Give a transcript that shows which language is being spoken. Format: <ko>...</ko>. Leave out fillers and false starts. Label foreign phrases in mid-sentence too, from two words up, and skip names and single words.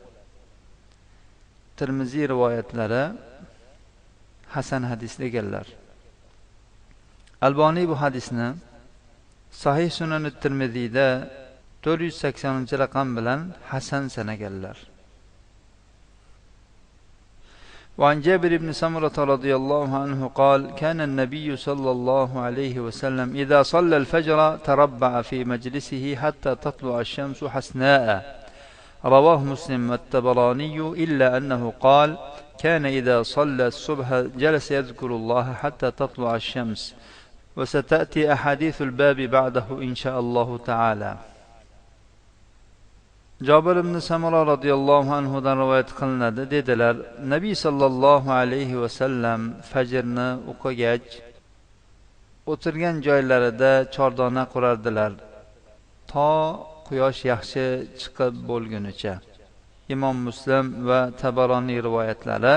<uz>Tirmiziy rivoyatlari hasan hadis deganlar. Alboniy bu hadisni Sahih Sunan at-Tirmiziyda 480-raqam bilan hasan sanaganlar.</uz> <ar>وعن جابر بن سمرة رضي الله عنه قال: كان النبي صلى الله عليه وسلم إذا صلى الفجر تربع في مجلسه حتى تطلع الشمس حسناء. رواه مسلم والطبراني، إلا أنه قال: كان إذا صلى الصبح جلس يذكر الله حتى تطلع الشمس. وستأتي أحاديث الباب بعده إن شاء الله تعالى.</ar> <uz>Jabir ibn Samura</uz> <ar>رضي الله عنه</ar> <uz>rivoyat qilinadi. Dedilar: Nabiy</uz> <ar>صلى الله عليه وسلم</ar> <uz>fajrni o'qigach o'tirgan joylarida chordona qurardilar to quyosh yaxshi chiqib bo'lgunicha. Imom Muslim va Tabaroniy rivoyatlari.</uz>